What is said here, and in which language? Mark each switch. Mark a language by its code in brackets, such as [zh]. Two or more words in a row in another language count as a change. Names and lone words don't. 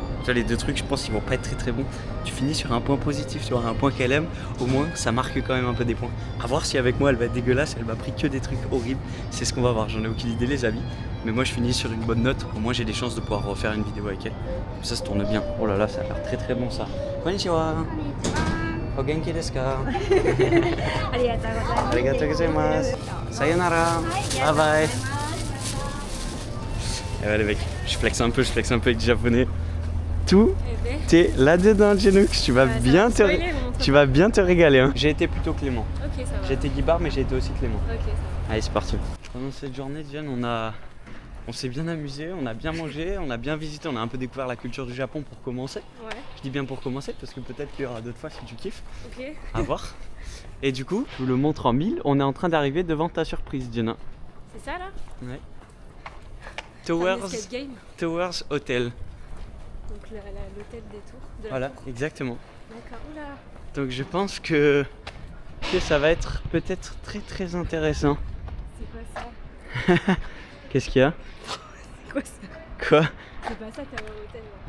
[fr] Tu vois, les deux trucs, je pense qu'ils vont pas être très très bons. Tu finis sur un point positif, sur un point qu'elle aime, au moins ça marque quand même un peu des points. À voir si avec moi elle va être dégueulasse, elle m'a pris que des trucs horribles. C'est ce qu'on va voir, j'en ai aucune idée les amis. Mais moi je finis sur une bonne note, au moins j'ai des chances de pouvoir refaire une vidéo avec elle. Comme ça tourne bien. Oh là là, ça a l'air très très bon ça. [ja] こんにちは。お元気ですか? ありがとうございます. さようなら. [en] Bye bye. [fr] Et ouais les mecs, je flex un peu avec du japonais. Tout t'es là-dedans Genoux, tu vas bien te régaler hein. J'ai été plutôt clément. Ok, ça va. J'ai été guibard mais j'ai été aussi clément. Ok, ça va. Allez c'est parti. Pendant cette journée Diane, on s'est bien amusé, on a bien mangé, on a bien visité, on a un peu découvert la culture du Japon pour commencer. Ouais. Je dis bien pour commencer parce que peut-être qu'il y aura d'autres fois si tu kiffes. Ok. À voir. Et du coup, je vous le montre en 1000, on est en train d'arriver devant ta surprise Diana. C'est ça là? Ouais. [en] Escape game. [fr] Towers Hotel. Donc l'hôtel des tours. Voilà, exactement. D'accord, oula. Donc je pense que ça va être peut-être très très intéressant. C'est quoi ça? Qu'est-ce qu'il y a? C'est quoi ça? Quoi? C'est pas ça que t'as dans l'hôtel là.